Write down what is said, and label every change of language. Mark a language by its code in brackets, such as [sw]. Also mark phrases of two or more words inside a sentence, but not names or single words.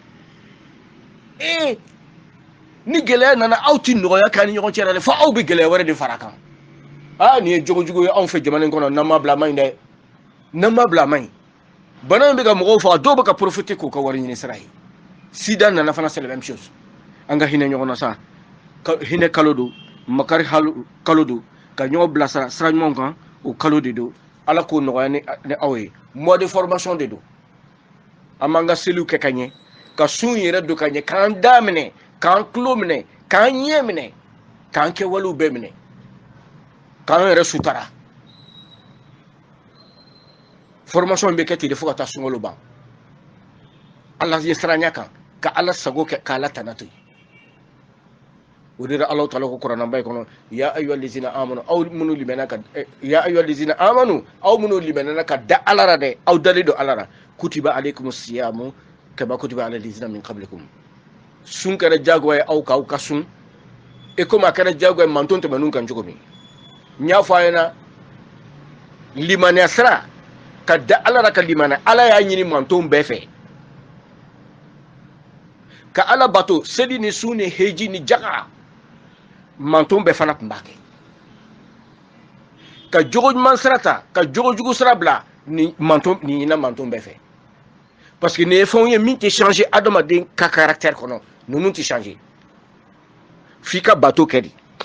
[bm] ni gɛlɛya nana aw ti nɔgɔya k'an ni ɲɔgɔn cɛ dɛ fo aw bɛ gɛlɛya wɛrɛ de fara kan nin ye jogojugu ye anw fɛ jamana in kɔnɔ n'an ma bila a ma ɲi dɛ n'an ma bila a ma ɲi bana in bɛ ka mɔgɔw faga dɔw bɛ ka profiter k'u ka wari ɲini sira ye sida nana fana [fr] c'est la même chose [bm] an ka hinɛ ɲɔgɔn na sa hinɛ kalo do makari kalo do ka ɲɔgɔn bila sira ɲumanw kan o kalo de do ala k'o nɔgɔya ni aw ye [fr] mois de formation [bm] de do an b'an ka seliw kɛ ka ɲɛ ka sun yɛrɛ don ka ɲɛ k'an da minɛ k'an tulo minɛ k'an ɲɛ minɛ k'an kɛwalew bɛɛ minɛ k'an yɛrɛ sutara formation bɛ kɛ ten de fo ka taa sunkalo ban ala ye siranya kan ka ala sago kɛ k'ala tana to yen o de la ala taala ko kuranaba in kɔnɔ [ar] يا أيها الذين آمنوا [bm] aw minnu limɛnna ka [ar] يا أيها الذين آمنوا [bm] aw minnu limɛnna ka da ala la dɛ aw dalen don ala la [ar] كتب عليكم الصيام كما كتب على الذين من قبلكم [bm] sun kɛra jagoya ye aw k'aw ka sun komi a kɛra jagoya ye manton tɛmɛn'u kan cogo min n y'a fɔ a ɲɛna limaniya sira ka da ala la ka limaniya ala y'a ɲini manton bɛɛ fɛ ka ala bato seli ni sun ni heji ni jaga manton bɛɛ fana tun b'a kɛ ka jogo ɲuman sira ta ka jogo jugu sira bila ni ɲina manton bɛɛ fɛ [fr] parce que [bm] nin ye fɛnw ye min tɛ changer adamaden ka caractère kɔnɔ ninnu tɛ changer f'i ka bato kɛ de